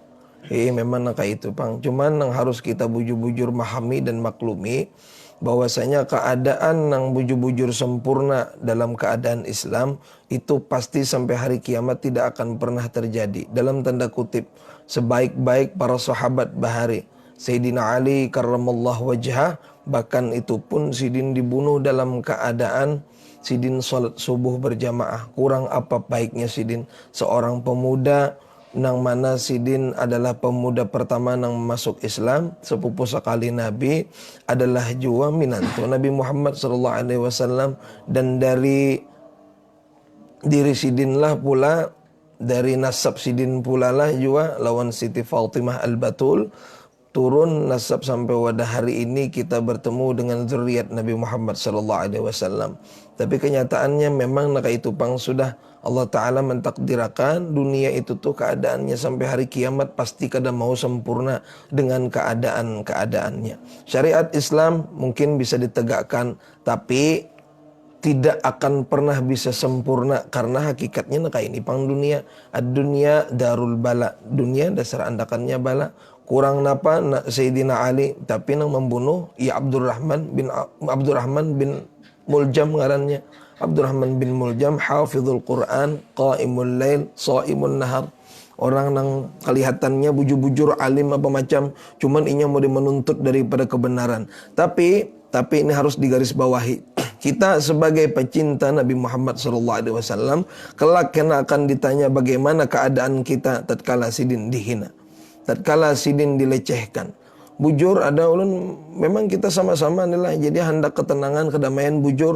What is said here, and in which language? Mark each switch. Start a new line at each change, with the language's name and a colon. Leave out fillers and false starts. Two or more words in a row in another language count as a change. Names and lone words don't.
Banjar: Memang kayak itu Pang.
Indonesian: Cuman yang harus kita bujur-bujur memahami dan maklumi bahwasanya keadaan yang bujur-bujur sempurna dalam keadaan Islam itu pasti sampai hari kiamat tidak akan pernah terjadi. Dalam tanda kutip, sebaik-baik para sahabat bahari Sayyidina Ali
Arabic: كرم الله وجهه,
Indonesian: bahkan itu pun sidin dibunuh dalam keadaan sidin salat subuh berjamaah. Kurang apa baiknya sidin seorang pemuda nang mana sidin adalah pemuda pertama nang masuk Islam, sepupu sekali Nabi, adalah jua minantu Nabi Muhammad
Arabic: صلى الله عليه وسلم,
Indonesian: dan dari diri sidin lah pula, dari nasab sidin pula lah jua lawan Siti Fatimah Al-Batul turun nasab sampai pada hari ini kita bertemu dengan zuriat Nabi Muhammad
Arabic: صلى الله عليه وسلم.
Banjar: Tapi kenyataannya memang nak itu Pang, sudah Allah Ta'ala mentakdirakan dunia itu tuh keadaannya sampai hari kiamat pasti kada mau sempurna dengan keadaan-keadaannya.
Indonesian: Syariat Islam mungkin bisa ditegakkan, tapi tidak akan pernah bisa sempurna karena hakikatnya nak ini Pang, dunia.
Arabic: الدنيا دار البلاء.
Banjar: Dunia dasar andakannya bala. Kurang napa Sayyidina Ali tapi nang membunuh ya Abdurrahman bin Muljam ngarannya.
Arabic: Abdurrahman bin Muljam حافظ القرآن، قائم الليل، صائم النهار.
Indonesian: Orang nang kelihatannya bujur-bujur alim apa macam, cuman inya mau menuntut daripada kebenaran. Tapi Tapi ini harus digarisbawahi. Kita sebagai pecinta Nabi Muhammad SAW kelak kena akan ditanya bagaimana keadaan kita tatkala sidin dihina, tatkala sidin dilecehkan.
Banjar: Bujur ada ulun, memang kita sama-sama adalah jadi hendak ketenangan, kedamaian bujur.